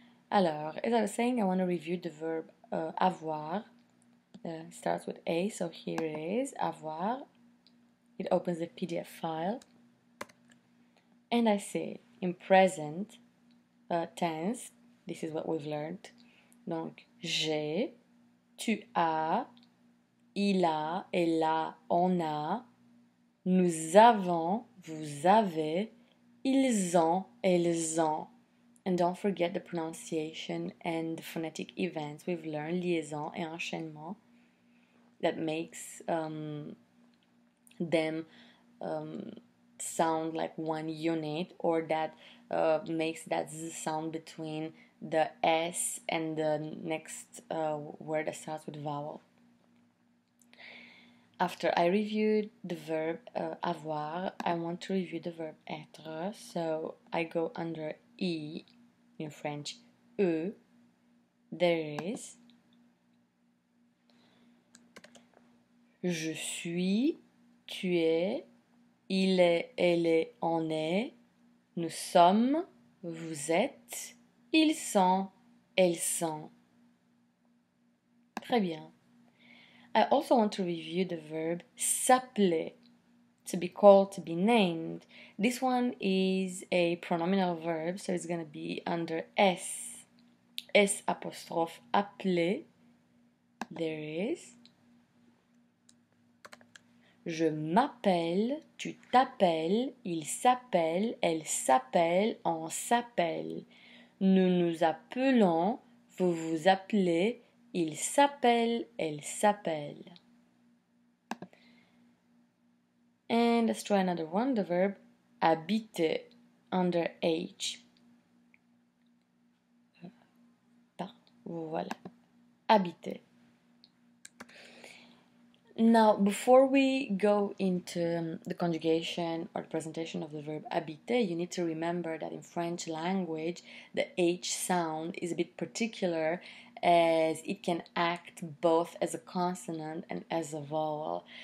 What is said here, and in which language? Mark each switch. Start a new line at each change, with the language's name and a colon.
English: Alors, as I was saying, I want to review the verb avoir. It starts with A, so here it is, avoir. It opens the PDF file. And I say in present tense, this is what we've learned.
French: Donc, j'ai, tu as, il a, elle a, on a, nous avons, vous avez, ils ont, elles ont.
English: And don't forget the pronunciation and the phonetic events we've learned,
French: liaison et enchaînement,
English: that makes them sound like one unit, or that makes that Z sound between the S and the next word that starts with vowel. After I reviewed the verb avoir, I want to review the verb être, so I go under I, in French, E, there it is.
French: Je suis, tu es, il est, elle est, on est, nous sommes, vous êtes, ils sont, elles sont. Très bien.
English: I also want to review the verb s'appeler, to be called, to be named. This one is a pronominal verb, so it's going to be under S. S apostrophe appeler. There it is.
French: Je m'appelle, tu t'appelles, il s'appelle, elle s'appelle, on s'appelle. Nous nous appelons, vous vous appelez, il s'appelle, elle s'appelle.
English: And let's try another one, the verb habiter, under H.
French: Voilà, habiter.
English: Now, before we go into the conjugation or the presentation of the verb habiter, you need to remember that in French language, the H sound is a bit particular, as it can act both as a consonant and as a vowel.